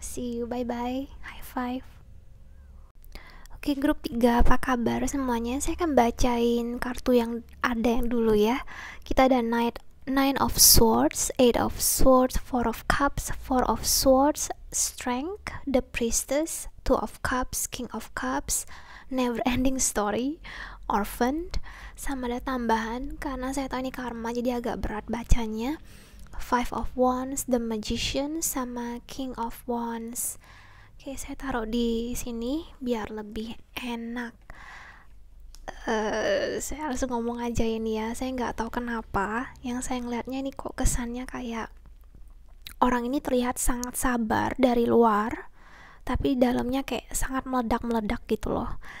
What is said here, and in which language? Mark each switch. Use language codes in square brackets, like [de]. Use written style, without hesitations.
[en] See you, bye bye, high five. [id] Oke, grup 3, apa kabar semuanya? Saya akan bacain kartu yang ada yang dulu ya. Kita ada Nine of Swords, Eight of Swords, Four of Cups, Four of Swords, Strength, The Priestess, Two of Cups, King of Cups, Never Ending Story, Orphaned, sama ada tambahan karena saya tahu ini karma jadi agak berat bacanya. [en] Five of Wands, The Magician, sama King of Wands. [id] Oke, saya taruh di sini biar lebih enak. Saya harus ngomong aja ini ya. Saya nggak tahu kenapa yang saya ngeliatnya ini kok kesannya kayak orang ini terlihat sangat sabar dari luar, tapi dalamnya kayak sangat meledak-meledak gitu loh.